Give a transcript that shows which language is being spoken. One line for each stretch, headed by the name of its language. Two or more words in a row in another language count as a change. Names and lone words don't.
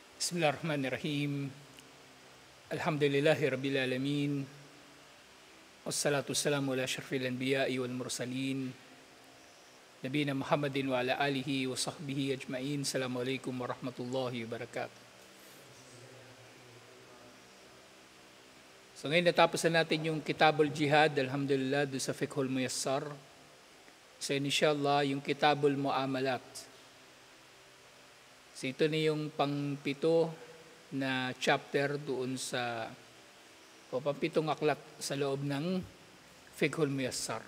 Arabic: بسم الله الرحمن الرحيم. الحمد لله رب العالمين. والصلاة والسلام على أشرف الأنبياء والمرسلين. نبينا محمد وعلى آله وصحبه أجمعين. السلام عليكم ورحمة الله وبركاته.
Filipino: So ngayon natapos na natin yung Kitabul Jihad, alhamdulillah, doon sa Fiqhul Muyassar. So inshallah, yung Kitabul Muamalat. So ito na yung pang-pito na chapter doon sa, o pang-pitong aklat sa loob ng Fiqhul Muyassar.